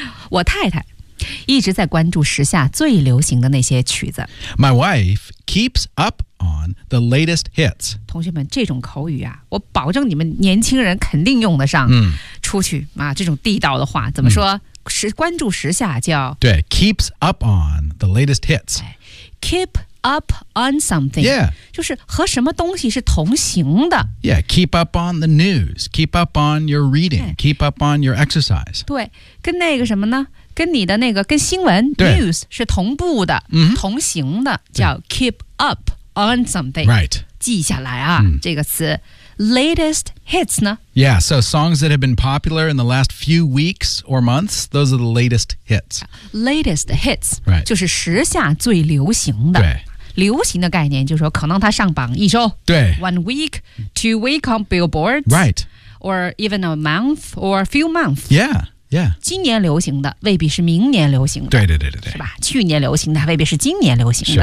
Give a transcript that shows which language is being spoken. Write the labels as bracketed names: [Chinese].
[Chinese] 我太太一直在关注时下最流行的那些曲子。 [English] My wife keeps up on the latest hits. [Chinese] 同学们，这种口语啊，我保证你们年轻人肯定用得上。出去啊，这种地道的话怎么说？是关注时下叫 [English] 对 keeps up on the latest hits keep up on something yeah [Chinese] 就是和什么东西是同行的 [English] yeah keep up on the news keep up on your reading keep up on your exercise [Chinese] 对跟那个什么呢跟你的那个跟新闻 news 是同步的、同行的叫 [English] keep up on something right [Chinese] 记下来啊、这个词 [English] Latest hits, [Chinese] 呢 [English] Yeah, so songs that have been popular in the last few weeks or months, those are the latest hits. Latest hits, right. [Chinese] 就是时下最流行的。对。流行的概念就是说可能它上榜一周。对。 [English] One week, two week on billboards. Right. Or even a month or a few months. Yeah. Yeah. [Chinese] 今年流行的未必是明年流行的对对对对对是吧去年流行的未必是今年流行的、